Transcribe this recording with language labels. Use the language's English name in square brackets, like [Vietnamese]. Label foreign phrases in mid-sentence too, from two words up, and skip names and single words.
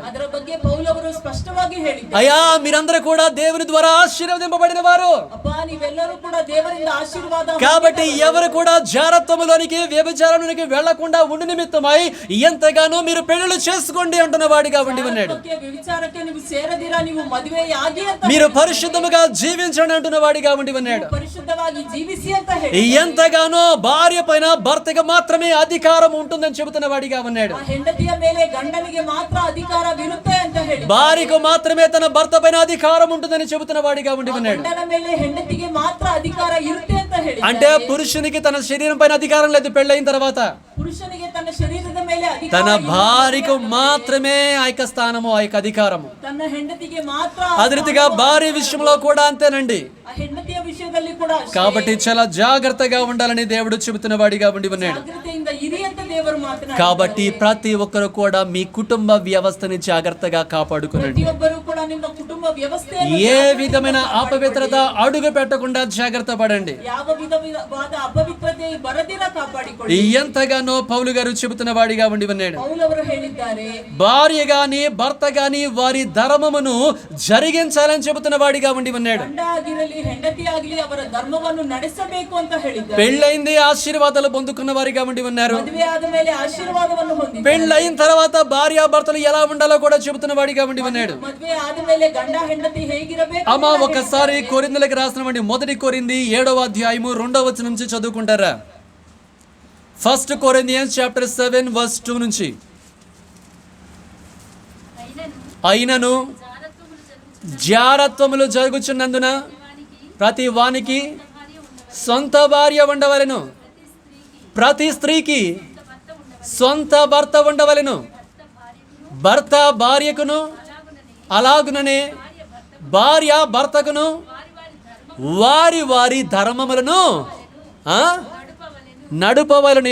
[Kannada] ಅದರ ಬಗ್ಗೆ ಪೌಲವರು ಸ್ಪಷ್ಟವಾಗಿ ಹೇಳಿದ್ದಾರೆ. [Telugu] అయ్యా, మీరందరూ కూడా దేవుని ద్వారా ఆశీర్వదింపబడిన వారు. [Kannada] ಅಪ್ಪ, ನೀವೆಲ್ಲರೂ ಕೂಡ ದೇವರಿಂದ ಆಶೀರ್ವಾದ. [Telugu] కాబట్టి ఎవరు కూడా జారత్వములోనికి, వ్యభిచారంలోనికి వెళ్లకుండా ఉండి నిమిత్తమై ఎంతగానో మీరు పెళ్లిళ్ళు చేసుకోండి అంటున్న వాడిగా ఉండి ఉన్నాడు. [Kannada] ವ್ಯಭಿಚಾರಕ್ಕೆ ನೀವು ಸೇರದಿರಾ, ನೀವು ಮದುವೆಯಾಗಿ ಅಂತ, [Telugu] మీరు పరిశుద్ధముగా జీవించండి అంటున్న వాడిగా ఉండి ఉన్నాడు. [Kannada] ಪರಿಶುದ್ಧವಾಗಿ ಜೀವಿಸಿ ಅಂತ ಹೇಳಿ [Telugu] ఎంతగానో భార్య పైన భర్తగా మాత్రమే అధికారం ఉంటుందని చెబుతున్న వాడిగా ఉన్నాడు. [Kannada] ಹೆಂಡತಿಯ ಮೇಲೆ ಗಂಡನಿಗೆ ಮಾತ್ರ ಅಧಿಕಾರವಿರುತ್ತೆ ಅಂತ ಹೇಳಿ, [Telugu] భార్యకు మాత్రమే తన భర్త పైన అధికారం ఉంటుందని చెబుతున్న వాడిగా ఉండి ఉన్నాడు. [Kannada] ಗಂಡನ ಮೇಲೆ ಹೆಂಡತಿಗೆ ಮಾತ್ರ ಅಧಿಕಾರ ಇರುತ್ತೆ ಅಂತ ಹೇಳಿ, [Telugu] అంటే పురుషునికి తన శరీరం పైన అధికారం లేదు పెళ్ళైన తర్వాత. [Kannada] పురుషನಿಗೆ తన ಶರೀರದ ಮೇಲೆ ಅಧಿಕಾರ, [Telugu] తన భార్యకు మాత్రమే ఆ యొక్క స్థానము, ఆ యొక్క అధికారము. [Kannada] ತನ್ನ ಹೆಂಡತಿಗೆ ಮಾತ್ರ. [Telugu] అదే రీతిగా భార్య విషయంలో కూడా అంతేనండి. [Kannada] ಆ ಹೆಂಡತಿಯ ವಿಷಯದಲ್ಲಿ ಕೂಡ [Telugu] కాబట్టి చాలా జాగ్రత్తగా ఉండాలని దేవుడు చెబుతున్న వాడిగా ఉండి ఉన్నాడు. [Kannada] ಜಾಗೃತೆಯಿಂದ ಇರಿ ಅಂತ ದೇವರು ಮಾತನಾಡಿದ್ದಾರೆ. [Telugu] కాబట్టి ప్రతి ఒక్కరు కూడా మీ కుటుంబ వ్యవస్థని జాగ్రత్తగా కాపాడుకునండి. [Kannada] ಪ್ರತಿಯೊಬ್ಬರು ಕೂಡ ನಿಮ್ಮ ಕುಟುಂಬ ವ್ಯವಸ್ಥೆಯನ್ನು [Telugu] ఏ విధమైన అపవిత్రత అడుగు పెట్టకుండా జాగ్రత్త పడండి. [Kannada] ಯಾವ ವಿಧವಾದ ಅಪವಿತ್ರತೆ ಬರದಿರ ಕಾಪಾಡಿಕೊಳ್ಳಿ. [Telugu] ఎంతగానో పౌలు గారు చెబుతున్న వాడిగా ఉండి ఉన్నాడు. [Kannada] ಪೌಲವರು ಹೇಳಿದ್ದಾರೆ, [Telugu] భార్య గాని భర్త గాని వారి ధర్మమును జరిగించాలని చెబుతున్న వాడిగా ఉండి ఉన్నాడు. [Kannada] ಗಂಡ ಆಗಿರಲಿ ಹೆಂಡತಿ ಆಗಲಿ ಅವರ ಧರ್ಮವನ್ನು ನಡೆಸಬೇಕು ಅಂತ ಹೇಳಿದ್ದಾರೆ. [Telugu] పెళ్ళైంది ఆశీర్వాదాలు పొందుకున్న వారిగా ఉండి ఉన్నారు. [Kannada] ಮದುವೆ ಆದ ಮೇಲೆ ಆಶೀರ್ವಾದವನ್ನು ಹೊಂದಿದ್ದಾರೆ. [Telugu] పెళ్ళైన తర్వాత భార్య భర్తలు ఎలా ఉండాలో కూడా చెబుతున్న వాడిగా ఉండి ఉన్నాడు. [Kannada] ಮದುವೆ ಆದ ಮೇಲೆ ಗಂಡ ಹೆಂಡತಿ ಹೇಗಿರಬೇಕು. [Telugu] అమ్మ ఒకసారి కొరింథీయులకు రాసినటువంటి 1 కొరింథీ 7వ అధ్యాయము 2వ వచనం నుంచి చదువుకుంటారా? [English] 1 Corinthians chapter 7 verse 2 నుంచి. [Telugu] అయినను జారత్వములు జరుగుచున్నందున ప్రతి వానికి సొంత భార్య ఉండవలెను, ప్రతి స్త్రీకి సొంత భర్త ఉండవలెను, భర్త భార్యకును అలాగుననే భార్య భర్తకును వారి వారి ధర్మములను నడుపవలను.